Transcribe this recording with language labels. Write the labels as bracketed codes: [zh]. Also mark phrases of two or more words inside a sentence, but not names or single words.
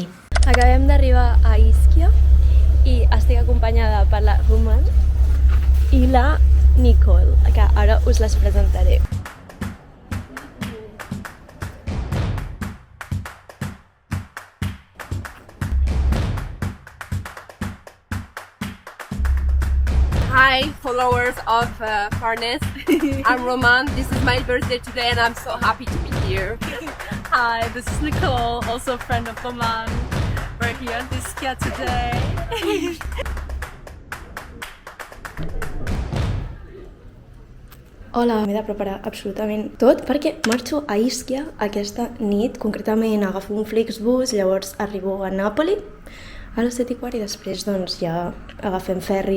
[ca] Acabem d'arribar a Ischia i estic acompanyada per la Roman i la Nicole, que ara us les presentaré. [en] Hi, followers of Farnes. I'm Roman. This is my birthday today and I'm so happy to be here. Hi, this is Nicole, also a friend of Roman. We're here at Ischia today. [ca] Hola, m'he de preparar absolutament tot perquè marxo a Ischia aquesta nit. Concretament agafo un Flixbus, llavors arribo a Nàpoli a les 7:15 i després doncs ja agafem ferri.